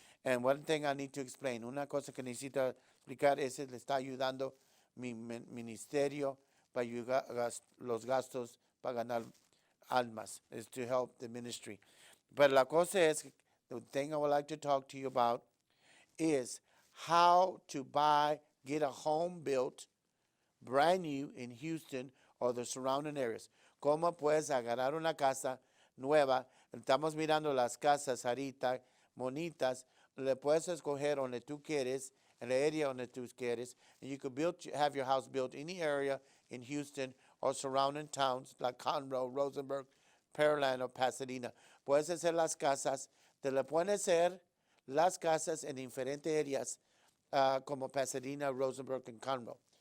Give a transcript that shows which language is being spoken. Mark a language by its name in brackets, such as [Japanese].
[English] And one thing I need to explain, [Spanish] una cosa que necesito explicar es que le está ayudando mi ministerio para ayudar los gastos para ganar almas, [English] is to help the ministry. But [Spanish] la cosa es, [English] the thing I would like to talk to you about is how to get a home built brand new in Houston or the surrounding areas. [Spanish] ¿Cómo puedes agarrar una casa nueva? Estamos mirando las casas ahorita, bonitas. Le puedes escoger donde tú quieres, en la area donde tú quieres. [English] And you could have your house built in the area in Houston or surrounding towns like Conroe, Rosenberg, Pearland, or Pasadena. [Spanish] Puedes hacer las casas. Te le pueden hacer las casas en diferentes áreas como Pasadena, Rosenberg, and Conroe.